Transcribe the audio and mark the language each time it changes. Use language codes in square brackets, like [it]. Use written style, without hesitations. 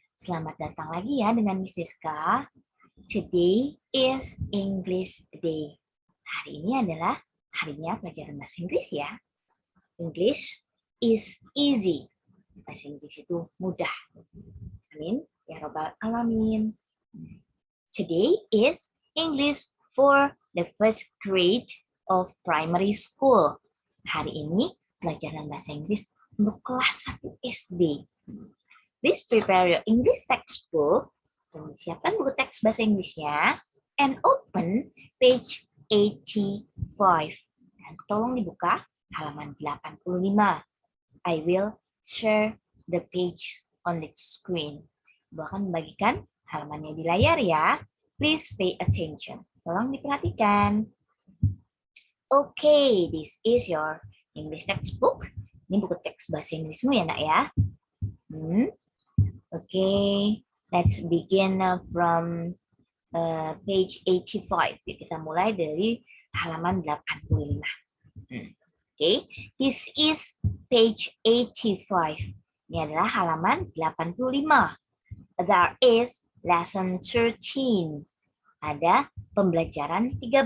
[id] Selamat datang lagi ya dengan Miss Deska. [en] Today is English Day. [id] Hari ini adalah harinya pelajaran bahasa Inggris ya. [en] English is easy. [id] Bahasa Inggris itu mudah. [ar] Amin. Ya Rabbal Alamin. [en] Today is English for the first grade of primary school. [id] Hari ini pelajaran bahasa Inggris untuk kelas 1 SD. [en] Please prepare your English textbook. [id] Siapkan buku teks bahasa Inggrisnya [en] and open page 85. [id] Dan tolong dibuka halaman 85. [en] I will share the page on the screen. [id] Ibu akan membagikan halamannya di layar ya. [en] Please pay attention. [id] Tolong diperhatikan. [en] Okay, this is your English textbook. [id] Ini buku teks bahasa Inggrismu ya, Nak ya. [en] Okay, let's begin from page 85. [id] Kita mulai dari halaman 85. [en] Okay, this is page 85. [id] Ini adalah halaman 85. [en] There is lesson 13. [id] Ada pembelajaran 13.